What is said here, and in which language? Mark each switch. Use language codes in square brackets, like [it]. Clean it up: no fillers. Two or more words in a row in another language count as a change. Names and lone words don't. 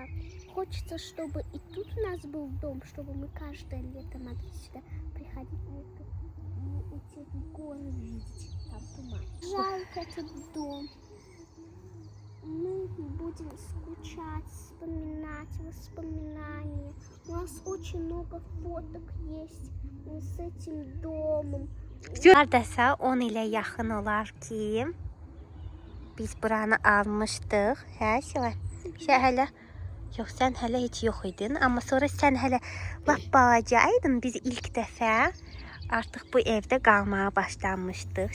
[ru] Хочется, чтобы и тут у нас был дом, чтобы мы каждое лето могли сюда приходить и эти горы видеть. Там туман. Жалко этот дом. Мы будем скучать, вспоминать воспоминания. У нас очень много фоток есть с этим домом. [az] Neredəsə 10 ilə yaxın olar ki, biz buranı almışdıq. Hə, Şələ? Hələ yox, sən hələ heç yox idin, amma sonra sən hələ lap balacaydın. Biz ilk dəfə artıq bu evdə qalmağa başlamışdıq.